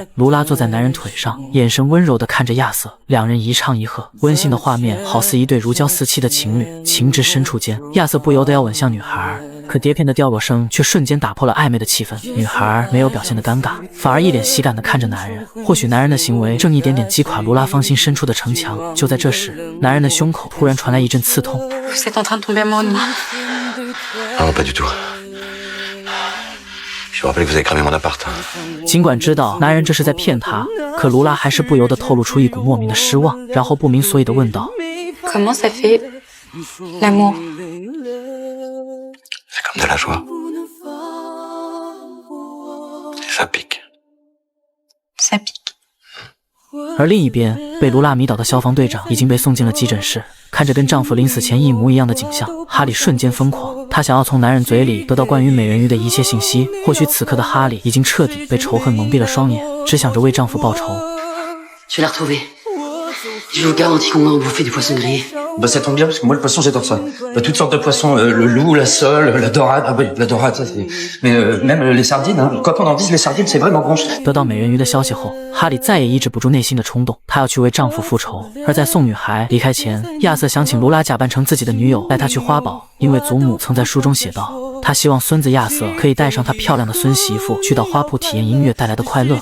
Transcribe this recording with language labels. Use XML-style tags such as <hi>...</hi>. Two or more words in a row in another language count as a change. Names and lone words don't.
<zh>卢拉坐在男人腿上，眼神温柔地看着亚瑟，两人一唱一和，温馨的画面好似一对如胶似漆的情侣，情至深处间，亚瑟不由得要吻向女孩。可碟片的掉落声却瞬间打破了暧昧的气氛，女孩没有表现的尴尬，反而一脸喜感地看着男人。或许男人的行为正一点点击垮卢拉芳心深处的城墙。就在这时，男人的胸口突然传来一阵刺痛。</zh> <fr>Vous êtes en train de tomber amoureux de moi? Non, pas du tout. Je vous rappelle que vous avez cramé mon appart.</fr> <zh>尽管知道男人这是在骗她，可卢拉还是不由得透露出一股莫名的失望，然后不明所以地问道</zh> <fr>Comment ça fait l'amour? C'est comme de la joie. Et ça pique. Ça pique.</fr> <zh>而另一边，被卢拉迷倒的消防队长已经被送进了急诊室。看着跟丈夫临死前一模一样的景象，哈里瞬间疯狂。他想要从男人嘴里得到关于美人鱼的一切信息。或许此刻的哈里已经彻底被仇恨蒙蔽了双眼，只想着为丈夫报仇。</zh> <fr>Je vais la retrouver. Je vous garantis qu'on va en bouffer du poisson grillé. Bah ça tombe bien parce que moi le poisson j'adore ça. Toutes sortes de poissons, le loup, la sole, la dorade. Ah oui, la dorade ça c'est. Mais même les sardines, hein. Quand on en vise les sardines, c'est vraiment bon.</fr> <zh>得到美人鱼的消息后，哈里再也抑制不住内心的冲动，他要去为丈夫复仇。而在送女孩离开前，亚瑟想请卢拉假扮成自己的女友带她去花堡，因为祖母曾在书中写道，他希望孙子亚瑟可以带上他漂亮的孙媳妇去到花圃体验音乐带来的快乐。</zh>